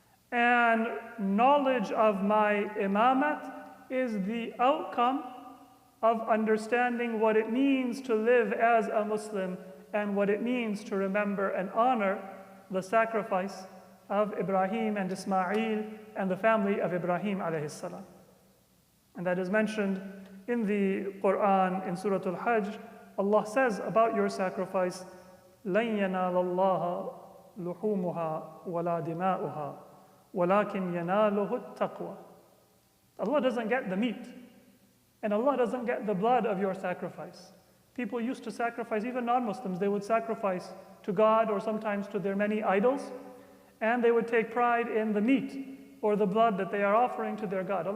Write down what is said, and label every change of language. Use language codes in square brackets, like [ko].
[en] And knowledge of my imamat is the outcome of understanding what it means to live as a Muslim and what it means to remember and honor the sacrifice of Ibrahim and Ismail and the family of Ibrahim alayhi salam. And that is mentioned in the Quran in Surah Al-Hajj. Allah says about your sacrifice, [ar] لَن يَنَالَ اللَّهَ لُحُومُهَا وَلَا دِمَاؤُهَا وَلَكِنْ يَنَالُهُ التَّقْوَى. [en] Allah doesn't get the meat, and Allah doesn't get the blood of your sacrifice. People used to sacrifice, even non-Muslims, they would sacrifice to God or sometimes to their many idols, and they would take pride in the meat or the blood that they are offering to their God.